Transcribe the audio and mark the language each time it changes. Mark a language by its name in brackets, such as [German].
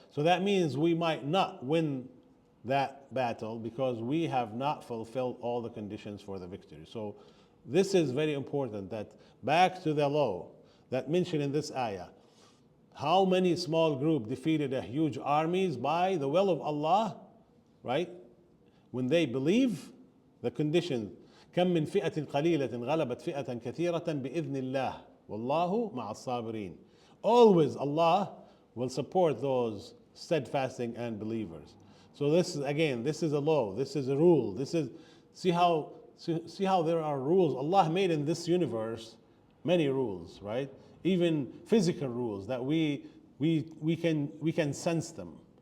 [English] So that means we might not win that battle because we have not fulfilled all the conditions for the victory. So this is very important, that back to the law that mentioned in this ayah, how many small group defeated a huge armies by the will of Allah, right? When they believe the condition, [Arabic] كم من فئة قليلة غلبت فئة كثيرة بإذن الله والله مع الصابرين. [English] Always Allah will support those steadfasting and believers. So this is, again, this is a law, this is a rule, this is, see how there are rules Allah made in this universe, many rules, right? Even physical rules that we can sense them.